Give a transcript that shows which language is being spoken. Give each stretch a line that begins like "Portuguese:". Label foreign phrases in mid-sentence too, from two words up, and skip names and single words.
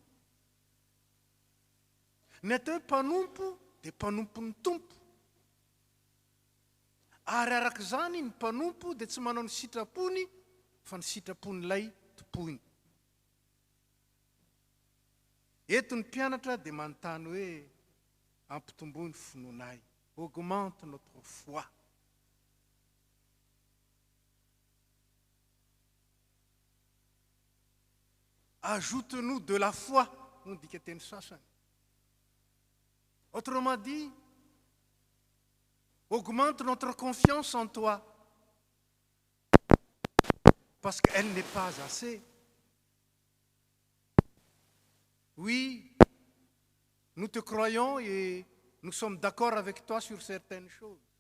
Malagasy: Ny atao hoe mpanompo dia mpanompon'ny tompo. Ary araka izany ny mpanompo dia tsy manao ny sitrapony fa ny sitrapon'ilay tompony. Eto ny mpianatra dia manontany hoe ampitomboy ny finoanay,
French: augmente notre foi. Ajoute-nous de la foi,
Malagasy: no dika teny sasany.
French: Autrement dit, augmente notre confiance en toi. Parce qu'elle n'est pas assez. Oui, nous te croyons et nous sommes d'accord avec toi sur certaines choses.